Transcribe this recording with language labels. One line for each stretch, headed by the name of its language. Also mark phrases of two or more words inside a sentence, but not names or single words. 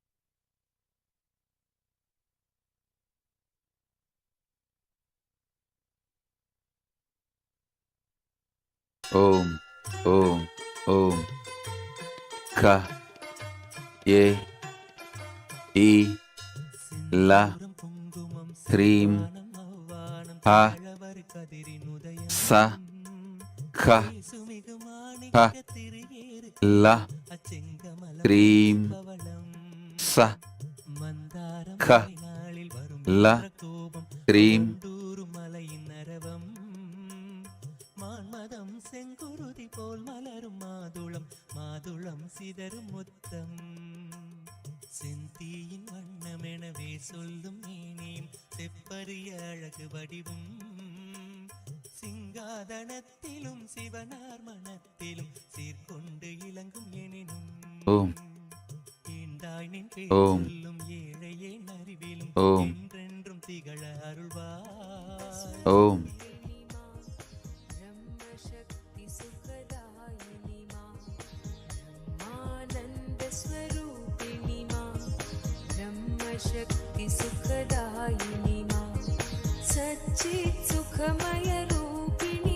Sanskrit: ॐ ॐ ॐ. क ए ई ल ह्रीं ह स ख ह ल ह्रीं स ख ल ह्रीं
Tamil: மான்மதம் செங்குருதி போல் மலரும் மாதுளம் மாதுளம் சிதறும் முத்தம் செந்தீயின் வண்ணமெனவே சொல்லும் மேனியும் செப்பரிய அழகு வடிவும் சிங்காதனத்திலும் சிவனார் மனத்திலும் சீர்கொண்டு இளங்கும் எனினும்
Sanskrit: ஓம்
Tamil: ஈண்டாய் நின்
Sanskrit: ஓம்
Tamil: சொல்லும் ஏழையே அறிவிலும்
Sanskrit: ஓம்
Tamil: என்றென்றும் திகழ அருள்வாய்.
Sanskrit: ஓம் शक्ति सुखदायिनी मां सच्चित् सुखमय रूपिणी